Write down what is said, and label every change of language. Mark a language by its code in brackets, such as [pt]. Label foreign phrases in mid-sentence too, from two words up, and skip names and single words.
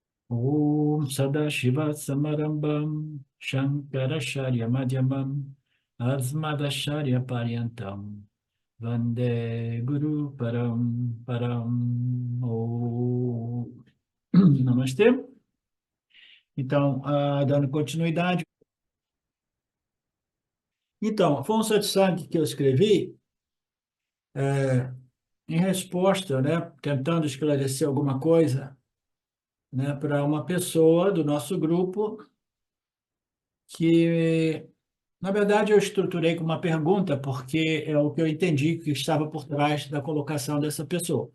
[sa] ॐ सदाशिव समारम्भां शङ्कराचार्य मध्यमाम् अस्मदाचार्य पर्यन्तां वन्दे गुरु परम् परम् ॐ. [pt] Namastê. Então, dando continuidade. Então, foi um satsang que eu escrevi em resposta, né, tentando esclarecer alguma coisa, né, para uma pessoa do nosso grupo que, na verdade, eu estruturei com uma pergunta, porque é o que eu entendi que estava por trás da colocação dessa pessoa.